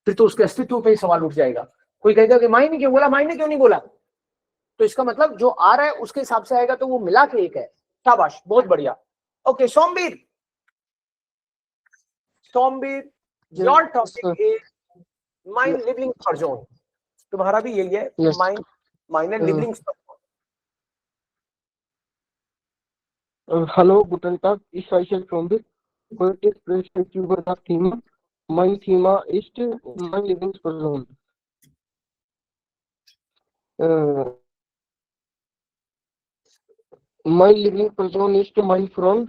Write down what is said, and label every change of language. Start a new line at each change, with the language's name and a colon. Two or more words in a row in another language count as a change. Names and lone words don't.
Hindi: फिर तो उसके अस्तित्व पे ही सवाल उठ जाएगा। कोई कहेगा कि मायने क्यों बोला, मायने क्यों नहीं बोला, तो इसका मतलब जो आ रहा है उसके हिसाब से आएगा, तो वो मिला के एक है। शाबाश, बहुत बढ़िया।
English: okay Somveer, Somveer your topic is
German: mein Lieblingsperson,
Hindi: तुम्हारा भी यही है,
German: mein mein
English: एंड लिविंग।
German: Hallo, guten Tag. Ich heiße Trombit. Heute spreche ich über das Thema. Mein Thema ist meine Lieblingsperson. Mein Lieblingsperson ist mein Freund.